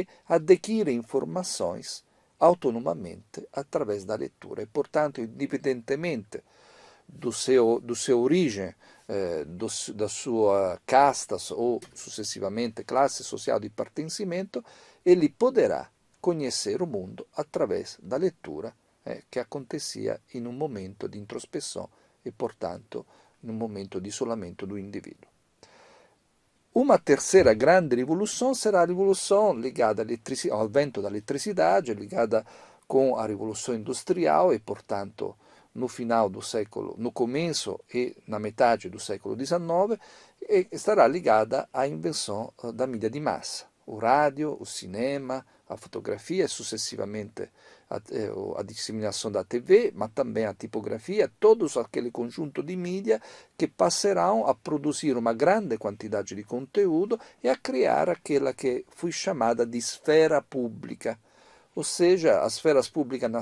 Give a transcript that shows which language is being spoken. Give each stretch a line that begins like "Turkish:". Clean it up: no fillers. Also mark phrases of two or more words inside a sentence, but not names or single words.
Portuguese: adquire informações autonomamente através da leitura e, portanto, indipendentemente do seu origem, da sua casta ou, sucessivamente, classe social de pertencimento, ele poderá conhecer o mundo através da leitura que acontecia em um momento de introspeção e, portanto,
Italian: in un momento di isolamento
Portuguese: do indivíduo. Uma terceira grande revolução será a revolução ligada ao advento da eletricidade, ligada com a revolução industrial e, portanto, no final do século, no começo e na metade do século XIX, e estará ligada à invenção da mídia de massa, o rádio, o cinema, a fotografia e sucessivamente a disseminação da TV, mas também a tipografia, todos aquele conjunto de mídia que passarão a produzir uma grande quantidade de conteúdo e a criar aquela que foi chamada de esfera pública, ou seja, as esferas públicas